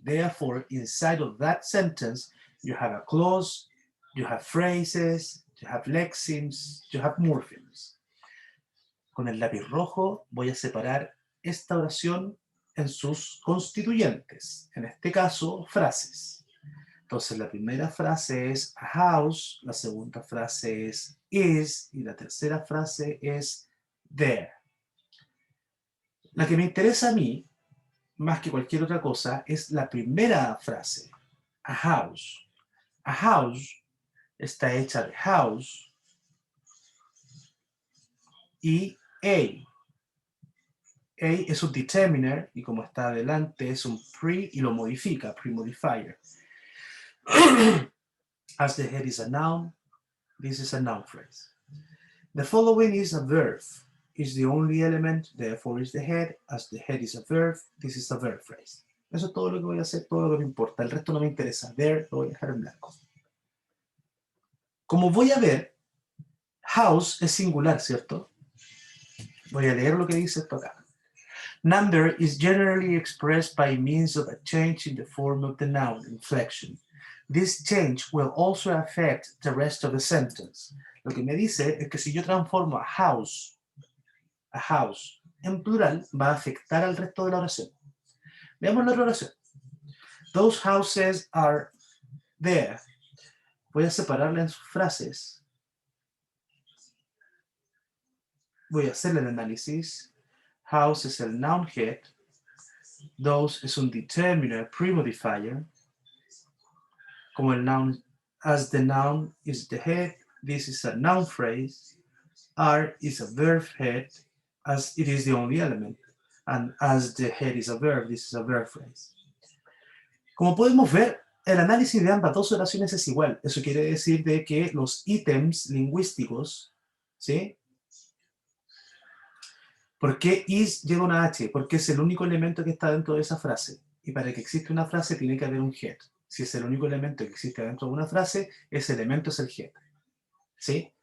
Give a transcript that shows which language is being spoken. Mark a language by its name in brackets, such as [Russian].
[English] Therefore, inside of that sentence, you have a clause, you have phrases, you have lexemes, you have morphemes. [Spanish] Con el lápiz rojo voy a separar esta oración en sus constituyentes, en este caso, frases. Entonces, la primera frase es a house, la segunda frase es is, y la tercera frase es there. La que me interesa a mí, más que cualquier otra cosa, es la primera frase, a house. A house está hecha de house y a. A es un determiner, y como está adelante es un pre, y lo modifica, pre-modifier. [English] As the head is a noun, this is a noun phrase. The following is a verb. Is the only element, therefore is the head. As the head is a verb, this is a verb phrase. [Spanish] Eso es todo lo que voy a hacer, todo lo que me importa. El resto no me interesa. There lo voy a dejar en blanco. Como voy a ver, house es singular, ¿cierto? Voy a leer lo que dice esto acá. [English] Number is generally expressed by means of a change in the form of the noun, inflection. This change will also affect the rest of the sentence. [Spanish] Lo que me dice es que si yo transformo a house en plural, va a afectar al resto de la oración. Veamos la otra oración. [English] Those houses are there. [Spanish] Voy a separarla en sus frases. Voy a hacerle el análisis. House es el noun head. Those es un determiner, pre-modifier. Como el [English] noun, as the noun is the head, this is a noun phrase. Are is a verb head, as it is the only element. And as the head is a verb, this is a verb phrase. [Spanish] Como podemos ver, el análisis de ambas dos oraciones es igual. Eso quiere decir de que los ítems lingüísticos, ¿sí? ¿Por qué is lleva una H? Porque es el único elemento que está dentro de esa frase. Y para que exista una frase tiene que haber un head. Si es el único elemento que existe dentro de una frase, ese elemento es el head. ¿Sí?